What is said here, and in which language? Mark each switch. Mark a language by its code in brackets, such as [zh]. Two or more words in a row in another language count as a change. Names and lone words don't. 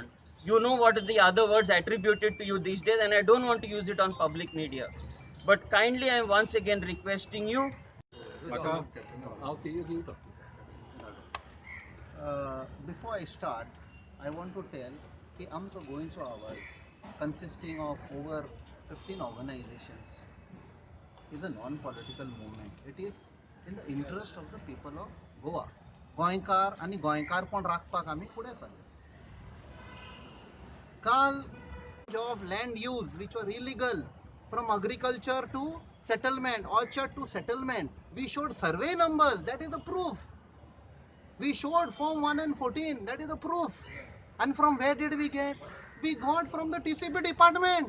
[en] You know what are the other words attributed to you these days, and I don't want to use it on public media. But kindly, I am once again requesting you. Before I start, I want to tell that आमचो गोंयचो आवाज consisting of over 15 organizations is a non-political movement. It is in the interest of the people of Goa. [kok] गोंयकार आणि गोंयकार पण राखपाक आमी फुडें सरले. [en] काल of land use which were illegal from agriculture to settlement, orchard to settlement. We showed survey numbers, that is the proof. We showed Form 1 and 14, that is the proof. And from where did we get? We got from the TCP department.